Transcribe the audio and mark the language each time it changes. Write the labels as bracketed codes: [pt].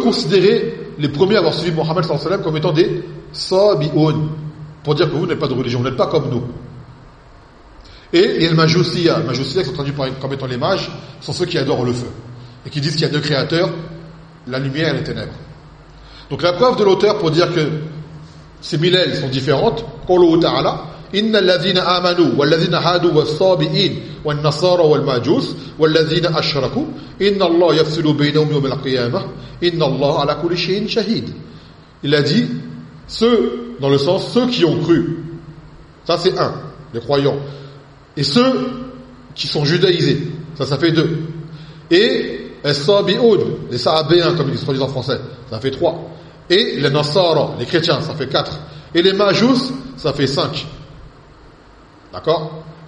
[fr] considérer les premiers à avoir suivi Mohammed comme étant des sabi'un, pour dire que vous n'êtes pas de religion, vous n'êtes pas comme nous. Et les majusiyah, majusiyah qui sont traduits comme étant les mages, sont ceux qui adorent le feu et qui disent qu'il y a deux créateurs, la lumière et les ténèbres. Donc la preuve de l'auteur pour dire que ces milel sont différentes, qu'Allah ta'ala, [ar] إن الذين آمنوا والذين هادوا والصابئين والنصارى والمجوس والذين أشركوا إن الله يفصل بينهم يوم القيامة إن الله على كل شيء شهيد. [fr] Il a dit ceux, dans le sens ceux qui ont cru, ça c'est un, les croyants, et ceux qui sont judaïsés, ça fait deux, et الصابئون, les sahabéens comme ils se traduisent en français, ça fait trois, et les نصارى, les chrétiens, ça fait quatre, et les مجوس, ça fait cinq. D'accord ?